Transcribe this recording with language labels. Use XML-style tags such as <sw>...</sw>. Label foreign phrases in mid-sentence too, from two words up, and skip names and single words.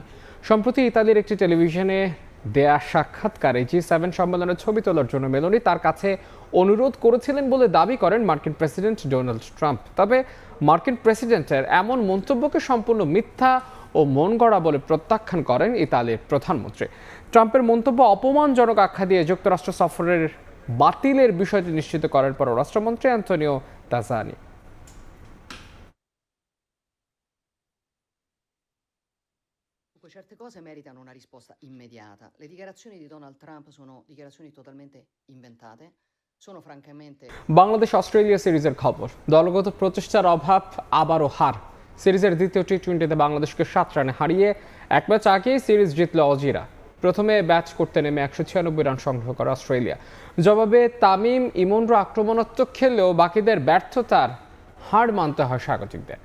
<bn>সম্প্রতি ইতালির একটি টেলিভিশনে দেয়া সাক্ষাৎকারে G7 সম্মেলনের ছবি তোলার জন্য মেলোনি তার কাছে অনুরোধ করেছিলেন বলে দাবি করেন মার্কিন প্রেসিডেন্ট ডোনাল্ড ট্রাম্প। তবে মার্কিন প্রেসিডেন্টের এমন মন্তব্যকে সম্পূর্ণ মিথ্যা ও মন গড়া বলে প্রত্যাখ্যান করেন ইতালির প্রধানমন্ত্রী। ট্রাম্পের মন্তব্য অপমানজনক আখ্যা দিয়ে যুক্তরাষ্ট্র সফরের বাতিলের বিষয়টি নিশ্চিত করেন পররাষ্ট্রমন্ত্রী অ্যান্তোনিও তাজানি।</bn> <it>Certe cose meritano una risposta immediata. Le dichiarazioni di Donald Trump sono dichiarazioni totalmente inventate. Sono francamente</it> <bn>বাংলাদেশ অস্ট্রেলিয়া সিরিজের খবর। দলগত প্রচেষ্টার অভাব, আবারও হার। সিরিজের দ্বিতীয় টি-20তে বাংলাদেশকে 7 রানে হারিয়ে এক ম্যাচ আগেই সিরিজ জিতল অজিরা। প্রথমে ব্যাট করতে নেমে 196 রান সংগ্রহ করে অস্ট্রেলিয়া। জবাবে তামিম ইমনরা আক্রমণাত্মক খেললেও বাকিদের ব্যর্থতার হার মানতে হয় স্বাগতিকদের।</bn>